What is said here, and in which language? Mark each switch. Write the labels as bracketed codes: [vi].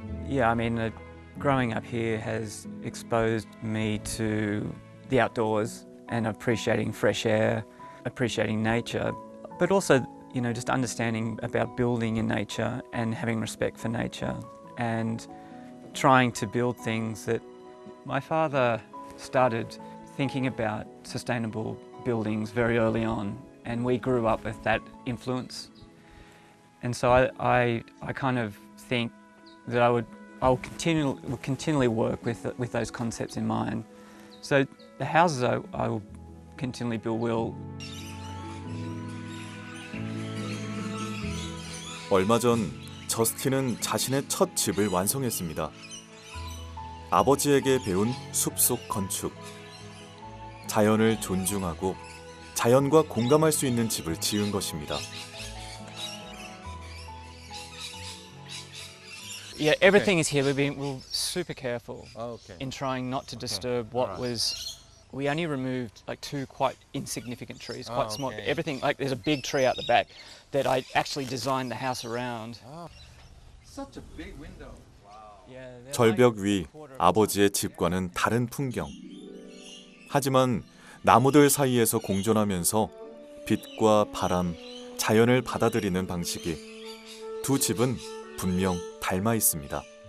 [en] Yeah, I mean, growing up here has exposed me to the outdoors and appreciating fresh air, appreciating nature, but also, you know, just understanding about building in nature and having respect for nature and trying to build things that my father started thinking about sustainable buildings very early on, and we grew up with that influence. And so I kind of think that I'll continually work with those concepts in mind. So the houses I will continually build will. [ko] 얼마 전 저스틴은 자신의 첫 집을 완성했습니다. 아버지에게 배운 숲속 건축. 자연을 존중하고 자연과 공감할 수 있는 집을 지은 것입니다. [en] Yeah, everything is here. We're super careful Okay. in trying not to disturb what was. We only removed like 2 quite insignificant trees, quite small. okay. Everything, like there's a big tree out the back that I actually designed the house around. Such a big window. Yeah, they're [ko] 절벽 [en] like [ko] 위 [en] a quarter of [ko] 아버지의 집과는 다른 풍경. 하지만 나무들 사이에서 공존하면서 빛과 바람, 자연을 받아들이는 방식이 두 집은 분명 닮아 있습니다.